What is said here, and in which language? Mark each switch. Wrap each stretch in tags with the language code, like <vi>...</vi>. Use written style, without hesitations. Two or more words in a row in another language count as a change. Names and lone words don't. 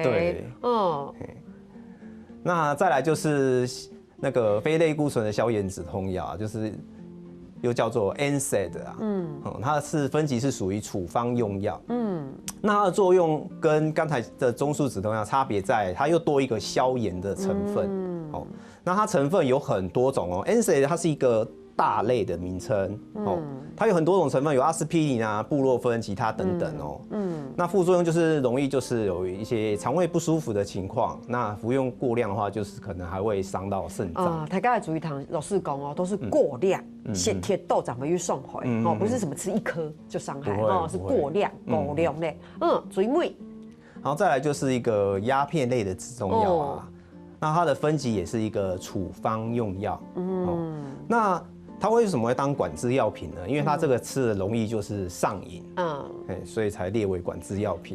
<zh>對，那再來就是那個非類固醇的消炎止痛藥，就是又叫做 NSAID 啊，它是分級是屬於處方用藥，那它的作用跟剛才的中樞止痛藥差別在，它又多一個消炎的成分，那它成分有很多種哦 ，NSAID 它是一個大類的名稱，它有很多種成分，有阿司匹林啊、布洛芬、其他等等哦。那副作用就是容易就是有一些腸胃不舒服的情況，那服用過量的話，就是可能還會傷到腎臟。大家要注意，老師講哦，都是過量，先貼豆長會去送回哦，不是什麼吃1顆就傷害哦，是過量的。注意。然後再來就是一個鴉片類的止痛藥啊，那它的分級也是一個處方用藥。那它為什麼會當管制藥品呢？因為它這個吃的容易就是上癮，所以才列為管制藥品。</zh>